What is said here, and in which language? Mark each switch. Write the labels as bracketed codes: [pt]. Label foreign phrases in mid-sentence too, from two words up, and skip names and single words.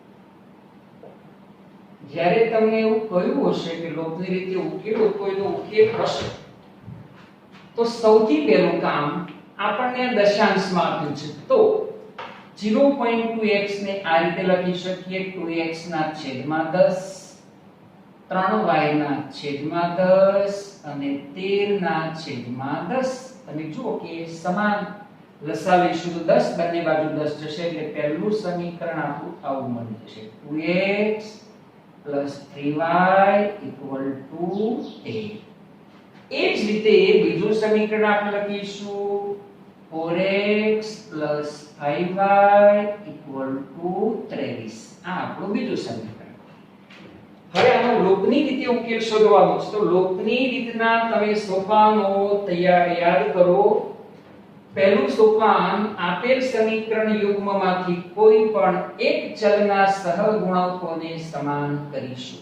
[gu] જ્યારે તમને એવું કહ્યું હશે કે લોપની રીતે ઉકેલો તો એનો ઉકેલ હશે, તો સૌથી પહેલું કામ આપણને દશાંશમાં આપ્યું છે તો 0.2x ને આ રીતે લખી શકીએ 2x ના છેદમાં 10, 3y ના છેદમાં 10 અને 13 ના છેદમાં 10. તમે જુઓ કે સમાન લસા લઈશું તો 10 બંને બાજુ 10 જશે એટલે પહેલું સમીકરણ આપણું આવું મળી જશે [en] 2x plus 3y equal to 8. [gu] એ જ રીતે બીજું સમીકરણ આપણે લખીશું [en] 4x plus 5y equal to 23. [gu] આ આપણું બીજું સમીકરણ. હવે આનો લોપની રીતે ઉકેલ શોધવાનો છે. તો લોપની રીતના તમે સોપાનો તૈયાર યાદ કરો પહેલું સોપાન આપેલ સમીકરણ યુગ્મમાંથી કોઈ પણ એક ચલના સહગુણકોને સમાન કરીશું.